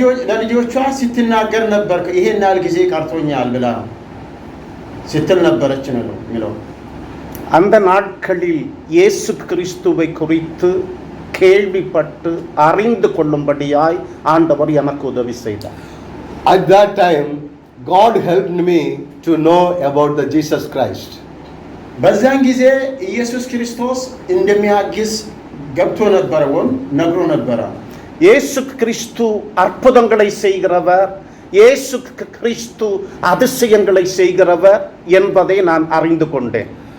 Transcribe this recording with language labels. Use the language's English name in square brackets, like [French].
[Amharic] ለልጆቿ ስትናገር ነበር፣ ይሄን ያህል ጊዜ ቀርቶኛል ብላ ስትል ነበረች ነው የሚለው። [Tamil] அந்த நாட்களில் இயேசு கிறிஸ்துவை குறித்து கேள்விப்பட்டு அறிந்து கொள்ளும்படியாய் ஆண்டவர் எனக்கு உதவி செய்தார். [English] At that time God helped me to know about the Jesus Christ. [Amharic] በዛን ጊዜ ኢየሱስ ክርስቶስ እንደሚያግዝ ገብቶ ነበር ወይም ነግሮ ነበር። [Tamil] இயேசு கிறிஸ்து அற்புதங்களை செய்கிறவர், இயேசு கிறிஸ்து அதிசயங்களை செய்கிறவர் என்பதை நான் அறிந்து கொண்டேன்.